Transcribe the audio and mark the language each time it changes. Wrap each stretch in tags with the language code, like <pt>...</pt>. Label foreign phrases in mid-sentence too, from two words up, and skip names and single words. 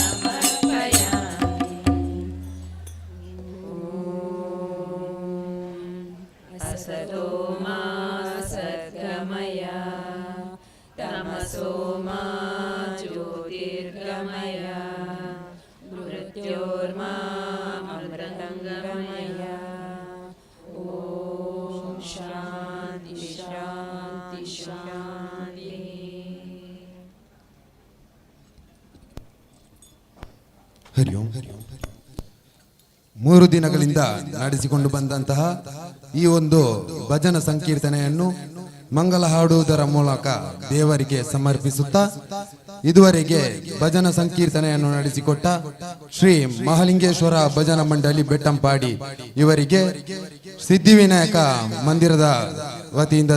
<sa>ಸಮರ್ಪಯಾಮಿ असतो मा सद्गमय तमसो मा ज्योतिर्गमय मृत्योर्मा अमृतङ्गमय ॐ शान्ति शान्ति शान्ति</sa> <kn>ಹರಿ ಓಂ ಮೂರು ದಿನಗಳಿಂದ ನಡೆಸಿಕೊಂಡು ಬಂದಂತಹ ಈ ಒಂದು ಭಜನ ಸಂಕೀರ್ತನೆಯನ್ನು ಮಂಗಲ ಹಾಡುವುದರ ಮೂಲಕ ದೇವರಿಗೆ ಸಮರ್ಪಿಸುತ್ತಾ ಇದುವರೆಗೆ ಭಜನ ಸಂಕೀರ್ತನೆಯನ್ನು ನಡೆಸಿಕೊಟ್ಟ ಶ್ರೀ ಮಹಾಲಿಂಗೇಶ್ವರ ಭಜನ ಮಂಡಳಿ ಬೆಟ್ಟಂಪಾಡಿ ಇವರಿಗೆ ಸಿದ್ಧಿವಿನಾಯಕ ಮಂದಿರದ ವತಿಯಿಂದ</kn>